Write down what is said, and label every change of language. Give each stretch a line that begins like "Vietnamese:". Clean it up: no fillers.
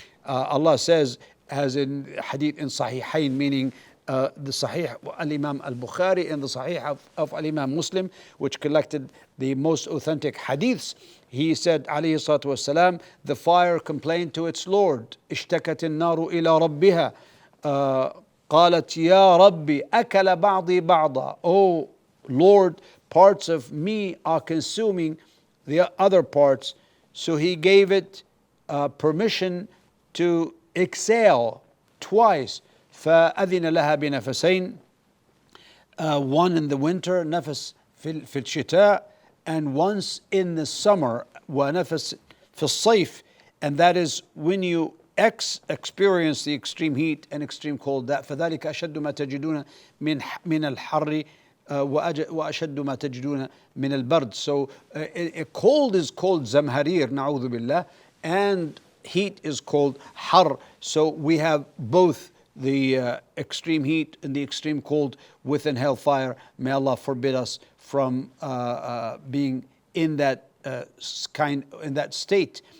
English: Allah says, as in hadith in Sahihain, meaning the Sahih al-Imam al-Bukhari and the Sahih of al-Imam Muslim, which collected the most authentic hadiths. He said, alayhi salatu wasalam, the fire complained to its Lord.
Arabic: اشتكت النار إلى ربها قالت يا ربي أكل بعضي بعضا.
English: Oh Lord, parts of me are consuming the other parts. So he gave it permission to exhale twice.
Arabic: فأذن لها بنفسين,
English: one in the winter,
Arabic: نفس في الشتاء,
English: and once in the summer,
Arabic: ونفس في الصيف,
English: and that is when you experience the extreme heat and extreme cold. That
Arabic: فذلك أشد ما تجدون من الحر وأشد ما تجدون من البرد.
English: So cold is called zamharir, na'udhu billah, and heat is called har. So we have both the extreme heat and the extreme cold within hellfire. May Allah forbid us from being in that in that state.